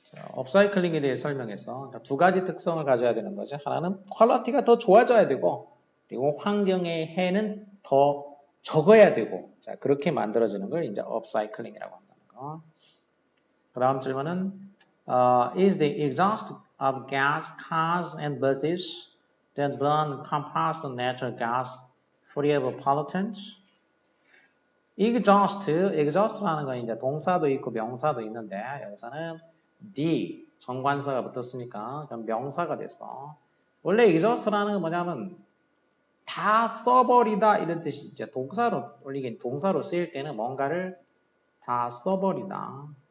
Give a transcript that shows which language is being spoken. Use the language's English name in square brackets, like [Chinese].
[Korean] 업사이클링에 대해 설명해서 두 가지 특성을 가져야 되는 거죠. 하나는 퀄리티가 더 좋아져야 되고, 그리고 환경의 해는 더 적어야 되고, 자, 그렇게 만들어지는 걸 이제 업사이클링이라고 한다는 거. [English] 그 다음 질문은 is the exhaust of gas cars and buses that burn compressed natural gas free of pollutants? [Korean] exhaust라는 건 이제 동사도 있고 명사도 있는데 여기서는 D 정관사가 붙었으니까 그럼 명사가 됐어. 원래 exhaust라는 건 뭐냐면 다 써버리다 이런 뜻이 이제 동사로 쓰일 때는 뭔가를 다 써버리다.